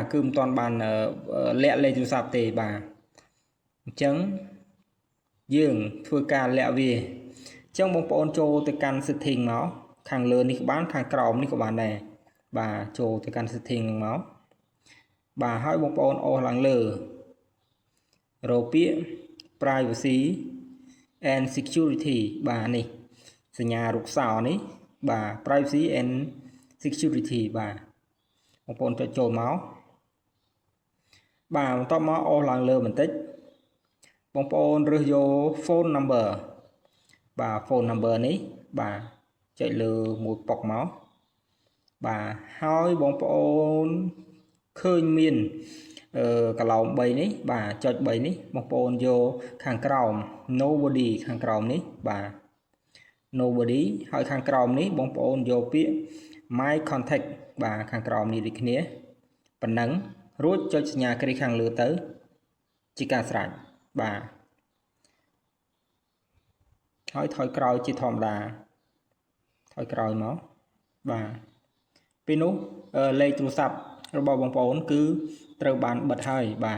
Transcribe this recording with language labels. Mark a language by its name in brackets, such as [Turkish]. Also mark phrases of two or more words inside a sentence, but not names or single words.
[Khmer] គឺមិនទាន់បានលាក់លេខទូរស័ព្ទទេបាទអញ្ចឹងយើងធ្វើការលាក់វាអ ញ្ចឹងបងប្អូនចូលទៅកាន់ setting មកខាងលើនេះក៏បានខាងក្រោមនេះក៏បានដែរបាទចូលទៅកាន់ setting នឹងមកបាទហើយបងប្អូនអូសឡើងលើរកពាក្យ [English] privacy and security [Khmer] បាទនេះសញ្ញារូបសោនេះបាទ [English] privacy and security [Khmer] បាទបងប្អូនចុចចូលមក បាទបន្ទាប់មកអូសឡើងលើបន្តិចបងប្អូនរើសយក [English] phone number [Khmer] បាទ [English] phone number [Khmer] នេះបាទចុចលើ មួយប៉ុកមកបាទហើយបងប្អូនឃើញមានកន្លោម3នេះបាទចុច3នេះបងប្អូនយកខាងក្រោម nobody ខាងក្រោមនេះបាទ nobody ហើយខាងក្រោមនេះបងប្អូនយកពាក្យ [English] my contact [Khmer] បាទខាងក្រោមនេះដូចគ្នាប៉ុណ្ណឹងរួចចុចសញ្ញាគ្រីខាងលើទៅជាការស្រេចបាទ ហើយថយក្រោយជាធម្មតាថយក្រោយមកបាទពេលនោះលេខទូរស័ព្ទរបស់បងប្អូនគឺត្រូវបានបិទហើយ